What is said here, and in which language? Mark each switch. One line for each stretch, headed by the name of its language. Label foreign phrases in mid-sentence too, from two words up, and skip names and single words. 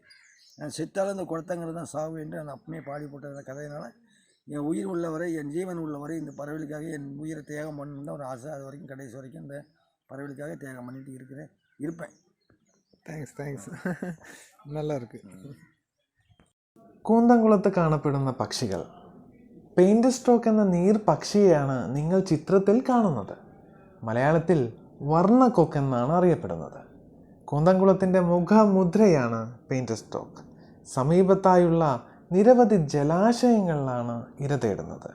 Tamil: நான் செத்தாலும் அந்த குளத்தங்கரை தான் சாவு என்று நான் அப்பமே பாடிப்பட்ட கதையினால் என் உயிர் உள்ளவரை, என் ஜீவன் உள்ளவரை இந்த பறவைகளுக்காக என் உயிரை தியாகம் பண்ணணுன்னு ஒரு ஆசை. அது வரைக்கும் கடைசி வரைக்கும் இந்த பறவைகளுக்காக தியாகம் பண்ணிட்டு இருப்பேன். தேங்க்ஸ். நல்லா இருக்கு.
Malayalam: കൂന്തംകുളത്ത് കാണപ്പെടുന്ന പക്ഷികൾ
English: paint stork
Malayalam: എന്ന നീർ പക്ഷിയെയാണ് നിങ്ങൾ ചിത്രത്തിൽ കാണുന്നത്. മലയാളത്തിൽ വർണ്ണക്കൊക്കെന്നാണ് അറിയപ്പെടുന്നത്. കൂന്തൻകുളത്തിൻ്റെ മുഖമുദ്രയാണ്
English: paint stork.
Malayalam: സമീപത്തായുള്ള നിരവധി ജലാശയങ്ങളിലാണ് ഇര തേടുന്നത്.